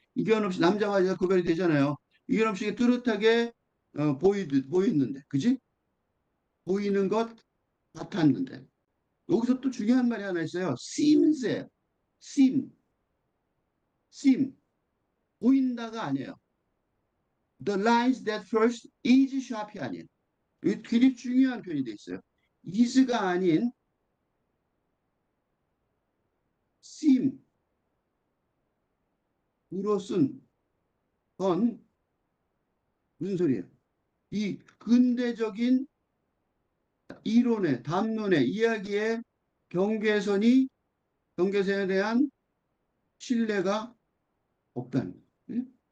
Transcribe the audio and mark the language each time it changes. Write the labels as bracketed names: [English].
[Korean] 이견 없이 남자와 여자 구별이 되잖아요. 이견 없이 뚜렷하게 보이는데, 그지? 보이는 것 같았는데. 여기서 또 중요한 말이 하나 있어요. seems에 seem, seem 보인다가 아니에요. [English] The lines that first is sharp이 [Korean] 아니에요. 이게 굉장히 중요한 표현이 돼 있어요. is가 아닌 seem으로 쓴 건 무슨 소리예요? 이 근대적인 이론의 담론의 이야기의 경계선이 경계선에 대한 신뢰가 없다는 거예요.